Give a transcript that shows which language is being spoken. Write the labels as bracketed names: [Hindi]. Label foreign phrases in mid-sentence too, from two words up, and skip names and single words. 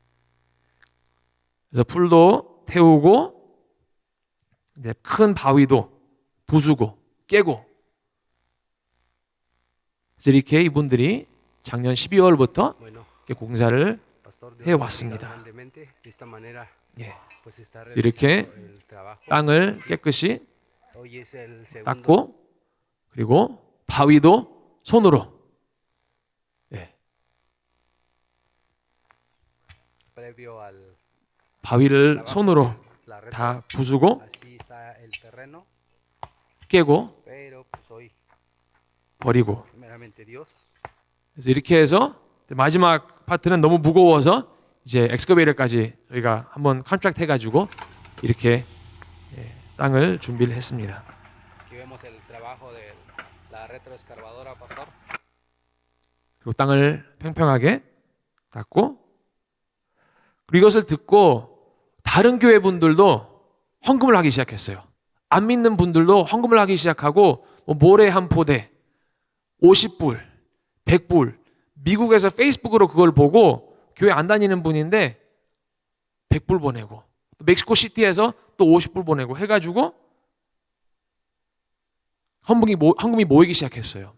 [Korean] 그래서 풀도 태우고 이제 큰 바위도 부수고 깨고 그래서 이렇게 이분들이 작년 12월부터 이렇게 공사를 해왔습니다. 예. 이렇게 땅을 깨끗이 닦고 그리고 바위도 손으로 [Spanish] previo al [Korean] 바위를 손으로 [Spanish] la red. [Korean] 다 부수고 [Spanish] Así está el terreno, [Korean] 깨고 [Spanish] pero pues hoy [Korean] 버리고, [Spanish] primeramente Dios [Korean] 그래서 이렇게 해서 마지막 파트는 너무 무거워서 이제 엑스커베이터까지 저희가 한번 컨트랙트 해가지고 이렇게 땅을 준비를 했습니다. [Spanish] aquí vemos el trabajo de la retroexcavadora, pastor. [Korean] 그리고 땅을 평평하게 닦고, 그리고 이것을 듣고 다른 교회 분들도 헌금을 하기 시작했어요. 안 믿는 분들도 헌금을 하기 시작하고, 뭐 모래 한 포대 50불, 100불, 미국에서 페이스북으로 그걸 보고 교회 안 다니는 분인데 100불 보내고, 또 멕시코 시티에서 또 50불 보내고 해가지고 헌금이 모이기 시작했어요.